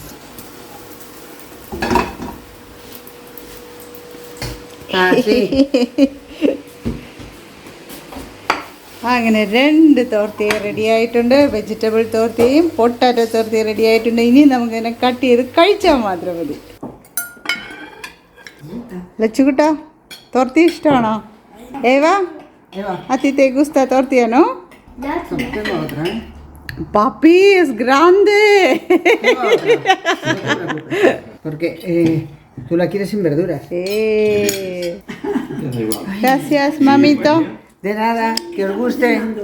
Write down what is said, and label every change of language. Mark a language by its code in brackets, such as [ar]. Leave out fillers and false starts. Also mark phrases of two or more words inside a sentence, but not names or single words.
[ml] അങ്ങനെ 2 തോർത്തി റെഡി ആയിട്ടുണ്ട്. വെജിറ്റബിൾ തോർത്തിയും പൊട്ടാറ്റോ തോർത്തി റെഡി ആയിട്ടുണ്ട്. ഇനി നമുക്കിതിനെ കട്ട് ചെയ്ത് കഴിച്ചാൽ മാത്രം മതി. ലച്ചുകുട്ടാ, തോർത്തി ഇഷ്ടമാണോ? [es] ഏവാ a ti te gusta tortilla, no? Papi, es grande. Porque tú la quieres sin verduras. Gracias, mamito. De nada, que os guste.